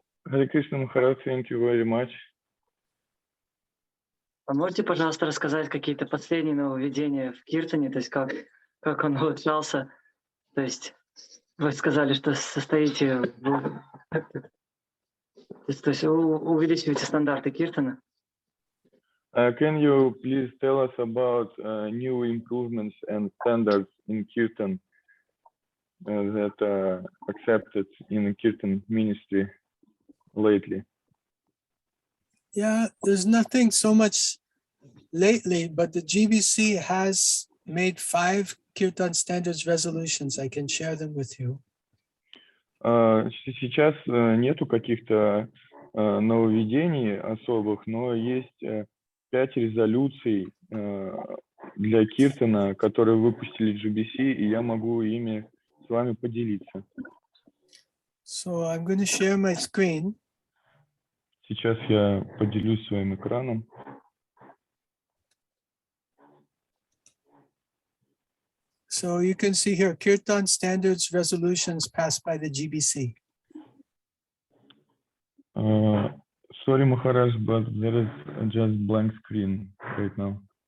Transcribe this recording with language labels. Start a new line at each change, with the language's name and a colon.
English: Hare Krishna, Maharaj, thank you very much.
Russian: А можете, пожалуйста, рассказать какие-то последние нововведения в Киртане, то есть как он улучшался? То есть вы сказали, что состоите, то есть увеличиваете стандарты Киртана.
English: Can you please tell us about new improvements and standards in Kirtan that are accepted in Kirtan ministry lately? Yeah, there's nothing so much lately, but the GBC has made 5 Kirtan standards resolutions. I can share them with you.
Russian: Сейчас нету каких-то нововведений особых, но есть 5 резолюций для Киртана, которые выпустили GBC, и я могу ими с вами поделиться.
English: So I'm going to share my screen.
Russian: Сейчас я поделюсь своим экраном.
English: So you can see here, Kirtan standards resolutions passed by the GBC. Sorry, Maharaj, but there is just blank screen right now.